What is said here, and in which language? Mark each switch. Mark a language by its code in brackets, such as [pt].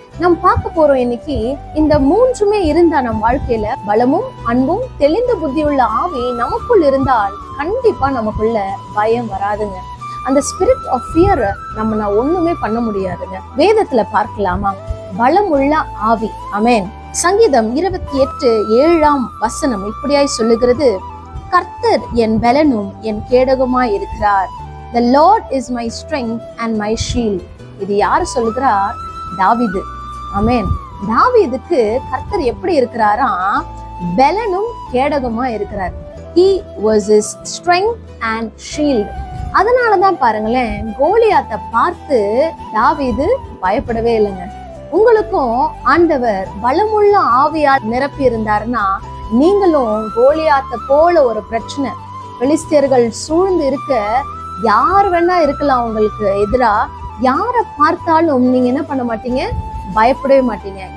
[ta] நம்ம பார்க்க போறோம் இன்னைக்கு, இந்த மூன்றுமே இருந்தா நம் வாழ்க்கையில பலமும் அன்பும் தெளிந்த புத்தியுள்ள ஆவி நமக்குள் இருந்தால் கண்டிப்பா நமக்குள்ள பயம் வராதுங்க. அந்த [en] spirit of fear [ta] நம்ம ஒண்ணுமே பண்ண முடியாதுங்க. வேதத்துல பார்க்கலாமா? பலமுள்ள ஆவி. அமேன். சங்கீதம் 28:7 இப்படியாய் சொல்லுகிறது, கர்த்தர் என் பலனும் என் கேடகமாய் இருக்கிறார். [en] The Lord is my strength and my shield. [ta] இது யார் சொல்லுகிறார்? தாவீது. ஆமென். தாவீதுக்கு கர்த்தர் எப்படி இருக்கிறாரா? பலனும் கேடகமா இருக்கிறார். [en] He was his strength and shield. [ta] அதனாலதான் பாருங்களேன், கோலியாத்தை பார்த்து தாவீது பயப்படவே இல்லைங்க. உங்களுக்கும் ஆண்டவர் பலமுள்ள ஆவியால் நிரப்பி இருந்தாருன்னா, நீங்களும் கோலியாத்தை போல ஒரு பிரச்சனை, பெலிஸ்தியர்கள் சூழ்ந்து இருக்க, யார் வேணா இருக்கலாம் உங்களுக்கு எதிரா, யாரை பார்த்தாலும் நீங்க என்ன பண்ண மாட்டீங்க? பயப்படவே மாட்டீங்க.